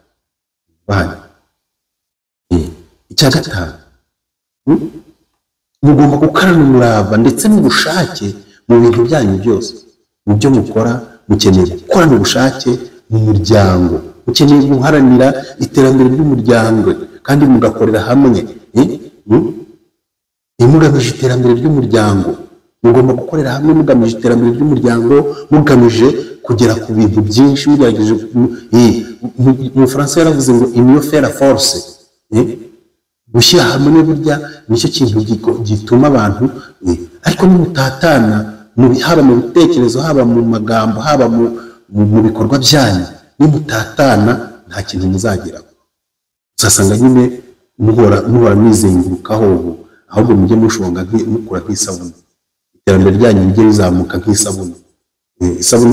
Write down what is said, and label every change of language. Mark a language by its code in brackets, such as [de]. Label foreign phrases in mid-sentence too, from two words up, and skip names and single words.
[rw] icya gatanu mugomba gukorana umurava ndetse n'ubushake mu bintu byanyu byose mu byo mukora mukeneye gukorana ubushake mu muryango mukeneye guharanira iterambere ry'umuryango kandi mugakorera hamwe mugamije iterambere ry'umuryango mugomba gukorera hamwe mugamije iterambere ry'umuryango mugamije kugera ku bintu byinshi mugerageje mu Faransa yaravuze ngo [fr] union fait la force [rw] gushyira hamwe burya nicyo kintu gituma abantu ariko nimutatana haba mu bitekerezo haba mu magambo haba mu bikorwa byanyu nimutatana nta kintu muzageraho uzasanga nyine muhora mwizengurukaho ahubwo mujye mushonga mukura nk'isabune iterambere ryanyu rijye rizamuka nk'isabune isabune